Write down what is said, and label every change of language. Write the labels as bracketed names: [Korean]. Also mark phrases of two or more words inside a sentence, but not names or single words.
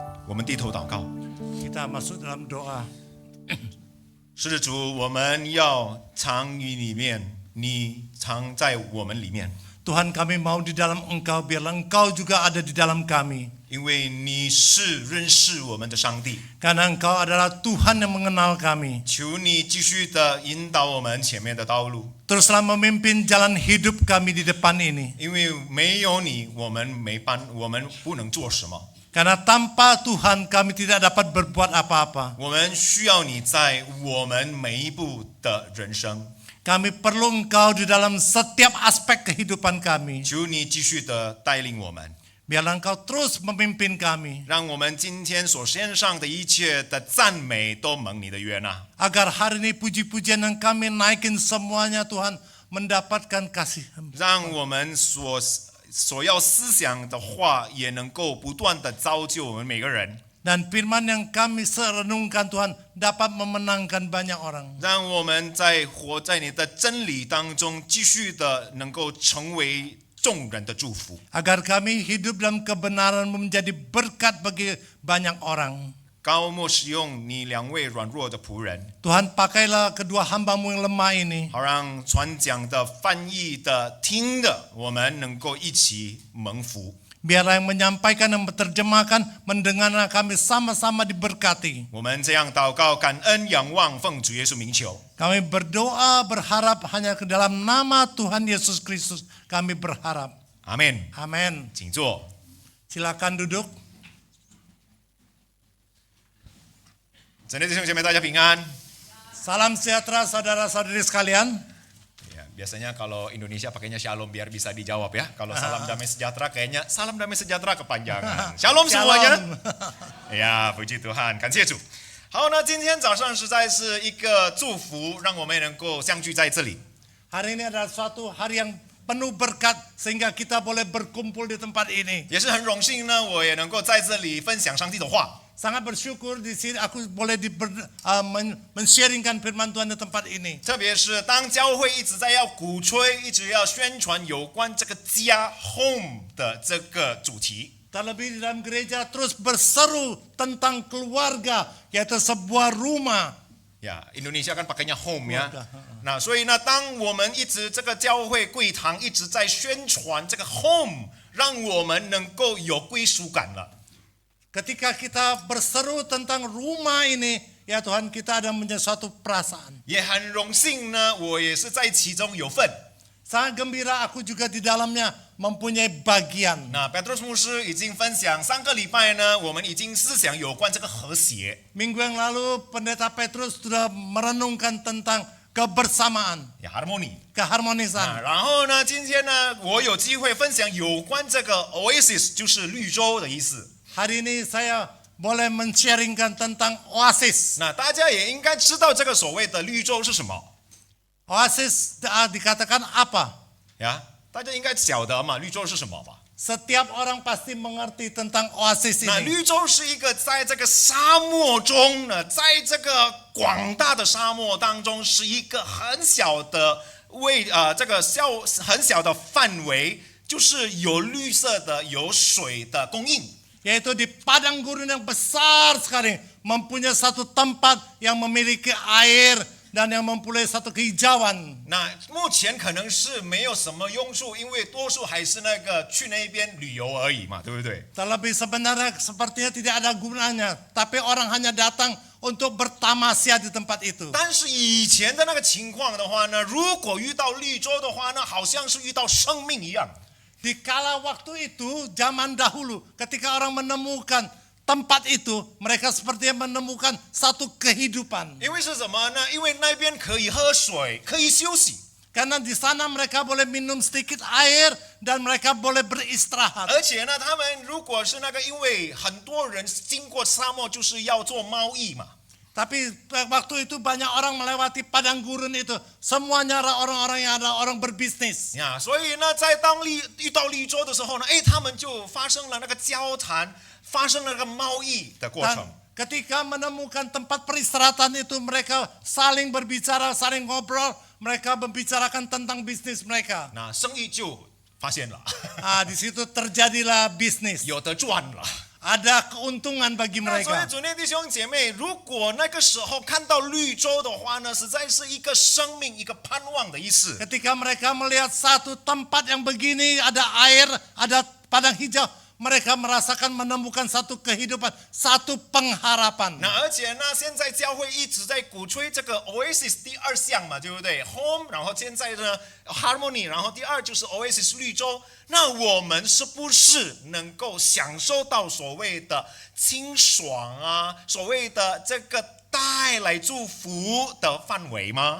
[Chinese] 我们低头祷告。 [Indonesian] Kita masuk dalam doa. [Chinese] 是的，主，我们要常于里面，你常在我们里面， [Indonesian] Tuhan, kami mau di dalam Engkau, biarlah Engkau juga ada di dalam kami. [Chinese] 因为你是认识我们的上帝。 [Indonesian] Karena Engkau adalah Tuhan yang mengenal kami. [Chinese] 求你继续的引导我们前面的道路， [Indonesian] Teruslah memimpin jalan hidup kami di depan ini. [Chinese] 因为没有你，我们不能做什么。 [Indonesian] Karena tanpa Tuhan kami tidak dapat berbuat apa-apa. [Chinese] 我们需要你在我们每一步的人生。 [Indonesian] Kami perlu Engkau di dalam setiap aspek kehidupan kami. [Chinese] 求你继续的带领我们， [Indonesian] Biarlah Engkau terus memimpin kami. [Chinese] 让我们今天所献上的一切的赞美都蒙你的悦纳。 [Indonesian] Agar hari ini puji-pujian yang kami naikin semuanya Tuhan mendapatkan kasih. [Chinese] 让我们所要思想的话，也能够不断的造就我们每个人， [Indonesian] Dan firman yang kami renungkan Tuhan dapat memenangkan banyak orang. [Chinese] 让我们活在你的真理当中，继续的能够成为众人的祝福。 [Indonesian] Agar kami hidup dalam kebenaran menjadi berkat bagi banyak orang. [Chinese] 高莫使用你两位软弱的仆人， [Indonesian] Tuhan, pakailah kedua hamba-Mu yang lemah ini. [Chinese] 好让传讲的、翻译的、听的，我们能够一起蒙福。 [Indonesian] Biarlah yang menyampaikan dan menerjemahkan, mendengarkan kami sama-sama diberkati. [Chinese] 我们这样祷告、感恩、仰望，奉主耶稣名求。 [Indonesian] Kami berdoa berharap hanya ke dalam nama Tuhan Yesus Kristus kami berharap. [Chinese] 阿门。 [Indonesian] Amin. [Chinese] 请坐。 [Indonesian] Silakan duduk. [Chinese] 真的弟兄姐妹，大家平安。 [Indonesian] Salam sejahtera saudara-saudari sekalian. Ya, biasanya kalau Indonesia pakainya shalom biar bisa dijawab ya. Kalau salam damai sejahtera kayaknya salam damai sejahtera kepanjangan. Shalom semuanya. Ya, puji Tuhan， [Chinese] 感谢主。好，那今天早上实在是一个祝福，让我们能够相聚在这里。 [Indonesian] Hari ini adalah suatu hari yang penuh berkat sehingga kita boleh berkumpul di tempat ini. [Chinese] 也是很荣幸呢，我也能够在这里分享上帝的话。 [Indonesian] Sangat bersyukur di sini aku boleh men-sharingkan firman Tuhan di tempat ini. [Chinese] 特别是当教会一直在要鼓吹、一直要宣传有关这个家 home 的这个主题。 [Indonesian] Terlebih di dalam gereja terus berseru tentang keluarga, yaitu sebuah rumah. Ya, Indonesia kan pakainya home ya. Keluarga. [Chinese] 那所以呢，当我们一直这个教会柜堂一直在宣传这个 home， 让我们能够有归属感了。 [Indonesian] Ketika kita berseru tentang rumah ini, ya Tuhan, kita ada menjadi suatu perasaan. [Chinese] 也很荣幸呢，我也是在其中有份。 [Indonesian] Sangat gembira aku juga di dalamnya mempunyai bagian. [Chinese] 那 Petrus 牧师已经分享上个礼拜呢，我们已经思想有关这个和谐。 [Indonesian] Minggu yang lalu Pendeta Petrus sudah merenungkan tentang kebersamaan, [Chinese] 呀 harmony。 [Indonesian] keharmonisan. [Chinese] 然后呢，今天呢，我有机会分享有关这个 oasis， 就是绿洲的意思。 [Indonesian] Hari ini saya boleh men-sharingkan tentang oasis. [Chinese] 那大家也应该知道这个所谓的绿洲是什么 [Indonesian] Oasis dikatakan apa? [Chinese] 呀？大家应该晓得嘛，绿洲是什么吧？ [Indonesian] Setiap orang pasti mengerti tentang oasis [Chinese] 那 [Indonesian] ini. [Chinese] 绿洲是一个在这个沙漠中呢，在这个广大的沙漠当中，是一个很小的这个很小的范围，就是有绿色的、有水的供应。 [Indonesian] Yaitu di padang gurun yang besar sekali, mempunyai satu tempat yang memiliki air dan yang mempunyai satu kehijauan. [Chinese] 那目前可能是没有什么用处，因为多数还是那个去那边旅游而已嘛，对不对？ [Indonesian] Terlebih sebenarnya sepertinya tidak ada gunanya, tapi orang hanya datang untuk bertamasya di tempat itu. [Chinese] 但是以前的那个情况的话呢，如果遇到绿洲的话呢，好像是遇到生命一样。 [Indonesian] Di kala waktu itu, zaman dahulu, ketika orang menemukan tempat itu, mereka sepertinya menemukan satu kehidupan. [Chinese] 因为是什么呢？因为那边可以喝水，可以休息， [Indonesian] Karena di sana mereka boleh minum sedikit air dan mereka boleh beristirahat. [Chinese] 而且呢，他们如果是那个，因为很多人经过沙漠就是要做贸易嘛。 [Indonesian] Tapi waktu itu banyak orang melewati padang gurun itu. Semuanya orang-orang yang ada orang berbisnis. [Chinese] 呀，所以呢，在遇到绿洲的时候呢，他们就发生了那个交谈，发生了那个贸易的过 [Indonesian] Dan [Chinese] 程。 [Indonesian] ketika menemukan tempat peristirahatan itu, mereka saling berbicara, saling ngobrol. Mereka membicarakan tentang bisnis mereka. [Chinese] 那生意就发现了， [Indonesian] Di situ terjadilah bisnis. [Chinese] 有的赚了， [Indonesian] ada keuntungan bagi [Chinese] 那所以 [Indonesian] mereka. [Chinese] 主内弟兄姐妹，如果那个时候看到绿洲的话呢，实在是一个生命、一个盼望的意思。 [Indonesian] Ketika mereka melihat satu tempat yang begini, ada air, ada padang hijau, mereka merasakan menemukan satu kehidupan, satu pengharapan. [Chinese] 那而且呢，现在教会一直在鼓吹这个 Oasis 第二项嘛，对不对 ？Home， 然后现在呢 Harmony， 然后第二就是 Oasis 绿洲。那我们是不是能够享受到所谓的清爽啊，所谓的这个带来祝福的范围吗？